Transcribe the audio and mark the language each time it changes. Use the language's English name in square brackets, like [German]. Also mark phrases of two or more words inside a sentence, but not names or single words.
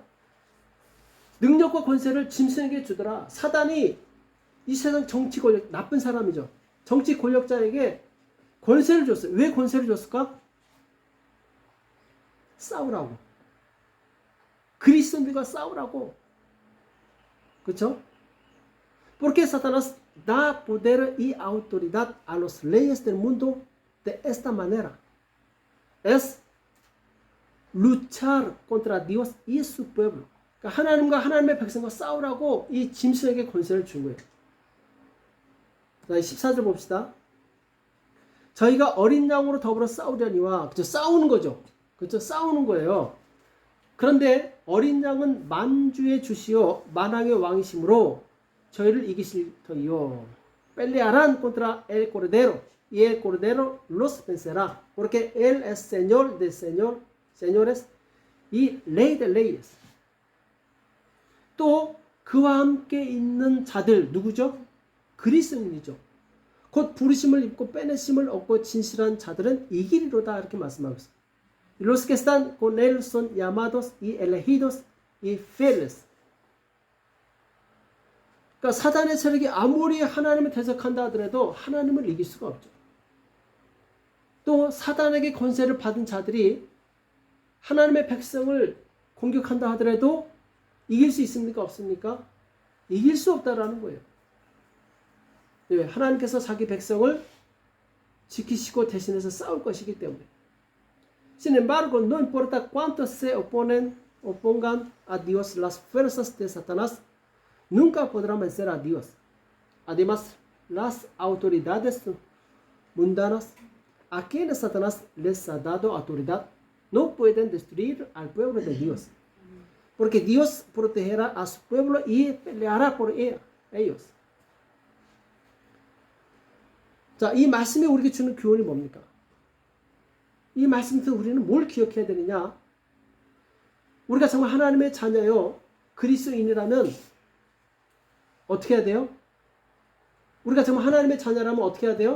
[Korean] 능력과 권세를 짐승에게 주더라. 사단이 이 세상 정치 권력, 나쁜 사람이죠. 정치 권력자에게 권세를 줬어요. 왜 권세를 줬을까? 싸우라고. 그리스도인들과 싸우라고. 그렇죠? [Spanish] Porque Satanás da poder y autoridad a los reyes del mundo de esta manera. Es luchar contra Dios y su pueblo. [Korean] 그러니까 하나님과 하나님의 백성과 싸우라고 이 짐승에게 권세를 준 거예요. 자, 14절 봅시다. 저희가 어린 양으로 더불어 싸우려니와, 그죠? 싸우는 거죠. 그죠? 싸우는 거예요. 그런데 어린 양은 만주의 주시요 만왕의 왕이심으로 저희를 이기실 터이요. [Spanish] Pelearán contra el cordero y el cordero los vencerá, porque él es señor de señores y rey de reyes. [Korean] 또 그와 함께 있는 자들 누구죠? 그리스도인이죠. 곧 부르심을 입고 빼내심을 얻고 진실한 자들은 이기리로다 이렇게 말씀하고 있습니다. [Spanish] Los que están con él son llamados y elegidos y fieles. [Korean] 그러니까 사단의 세력이 아무리 하나님을 대적한다 하더라도 하나님을 이길 수가 없죠. 또 사단에게 권세를 받은 자들이 하나님의 백성을 공격한다 하더라도 이길 수 있습니까? 없습니까? 이길 수 없다라는 거예요. 네, 하나님께서 자기 백성을 지키시고 대신해서 싸울 것이기 때문에. [Spanish] Sin embargo, no importa cuántos se opongan a Dios, las fuerzas de Satanás nunca podrán vencer a Dios. Además, las autoridades mundanas a quienes Satanás les ha dado autoridad no pueden destruir al pueblo de Dios. Porque Dios protegerá a su pueblo y peleará por ellos. [Korean] 자, 이 말씀이 우리에게 주는 교훈이 뭡니까? 이 말씀에서 우리는 뭘 기억해야 되느냐? 우리가 정말 하나님의 자녀요, 그리스도인이라면 어떻게 해야 돼요? 우리가 정말 하나님의 자녀라면 어떻게 해야 돼요?